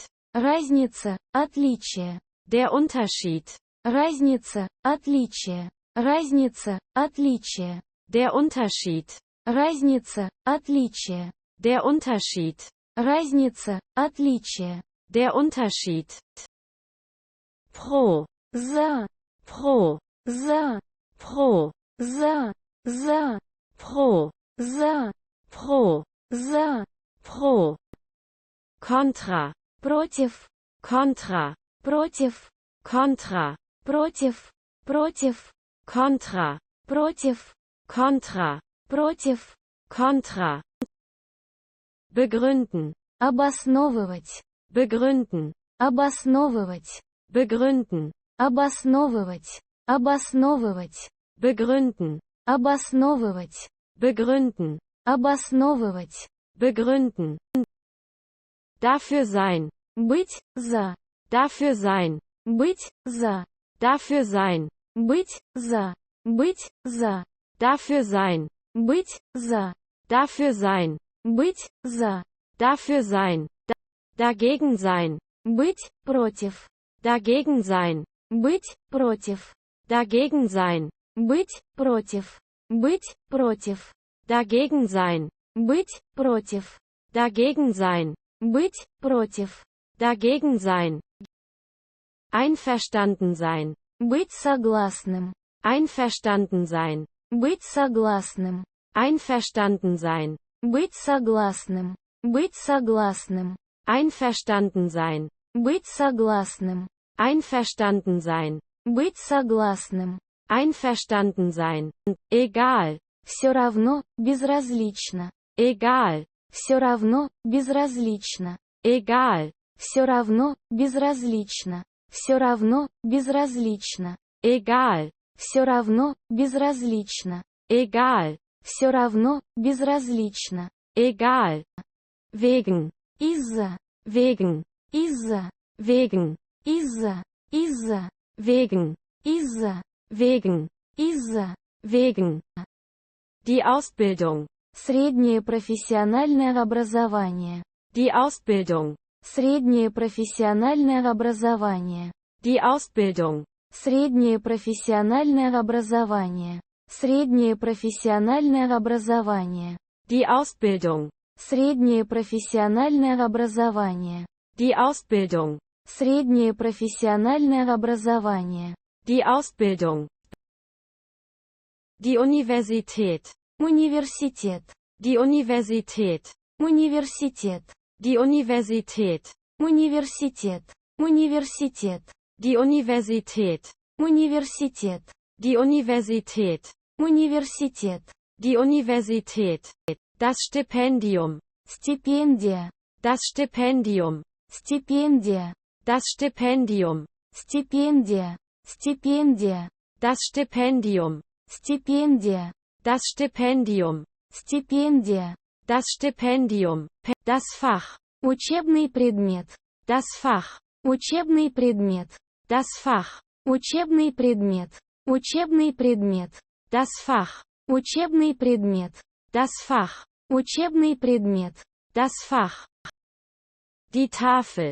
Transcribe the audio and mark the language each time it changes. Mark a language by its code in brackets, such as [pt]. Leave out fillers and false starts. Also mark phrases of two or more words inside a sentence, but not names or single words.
[ru] Разница, отличие. [de] Der Unterschied. [ru] Разница, отличие. Разница, отличие. [de] Der Unterschied. [ru] Разница, отличие. [de] Der Unterschied. [ru] Разница, отличие. [de] Der Unterschied. Pro. [ru] За, [de] Pro. [ru] за, [de] Pro. [ru] за, [de] Pro. [ru] за, [de] Pro. [ru] за. [de] Pro. Contra. [ru] Против, [de] Contra. [ru] против, [de] Contra. [ru] против, против, [de] Contra. [ru] против, [de] Contra. [ru] против. [de] Contra. Begründen. [ru] Обосновывать, [de] Begründen. [ru] обосновывать, [de] Begründen. [ru] обосновывать, обосновывать, [de] Begründen. [ru] обосновывать, [de] Begründen. [ru] обосновывать. [de] Begründen. Dafür sein. [ru] Быть, за, [de] Dafür sein. [ru] быть, за, [de] Dafür sein. [ru] быть, за, быть, за, [de] Dafür sein. [ru] быть, за, [de] Dafür sein. [ru] быть, за, [de] Dafür sein. Dagegen sein. [ru] быть, против, [de] Dagegen sein. [ru] быть, против, [de] Dagegen sein. [ru] быть, против, быть, против, [de] Dagegen sein. [ru] быть, против, [de] Dagegen sein. [ru] быть, против, [de] Dagegen sein. Einverstanden sein. [ru] быть согласным, [de] Einverstanden sein. [ru] быть согласным, [de] Einverstanden sein. [ru] быть согласным, быть согласным, [de] Einverstanden sein. [ru] быть согласным, [de] Einverstanden sein. [ru] быть согласным. [de] Einverstanden sein. Egal. [ru] Все равно, безразлично. [de] Egal. [ru] Все равно, безразлично. [de] Egal. [ru] Все равно, безразлично. Все равно, безразлично. [de] Egal. [ru] Все равно, безразлично. [de] Egal. [ru] Все равно, безразлично. [de] Egal. Wegen. [ru] Из-за, [de] Wegen. [ru] из-за, [de] Wegen. [ru] из-за, из-за, [de] Wegen. [ru] из-за, [de] Wegen. [ru] из-за. [de] Wegen. Die Ausbildung. [ru] Среднее профессиональное образование. [de] Die Ausbildung. [ru] Среднее профессиональное образование. [de] Die Ausbildung. [ru] Среднее профессиональное образование. Среднее профессиональное образование. [de] Die Ausbildung. [ru] Среднее профессиональное образование. [de] Die Ausbildung. [ru] Среднее профессиональное образование. [de] Die Ausbildung. Die Universität. [ru] Университет. [de] Die Universität. [ru] Университет. [de] Die Universität. [ru] Университет. Университет. [de] Die Universität. [ru] Университет. [de] Die Universität. [ru] Университет. [de] Die Universität. Das Stipendium. [ru] Стипендия. [de] Das Stipendium. [ru] Стипендия. [de] Das Stipendium. [ru] Стипендия. Стипендия. [de] Das Stipendium. [ru] Стипендия. [de] Das Stipendium. [ru] Стипендия. [de] Das Stipendium. Das Fach. [ru] Учебный предмет. [de] Das Fach. [ru] Учебный предмет. [de] Das Fach. [ru] Учебный предмет. Учебный предмет. [de] Das Fach. [ru] Учебный предмет. [de] Das Fach. [ru] Учебный предмет. [de] Das Fach. Die Tafel.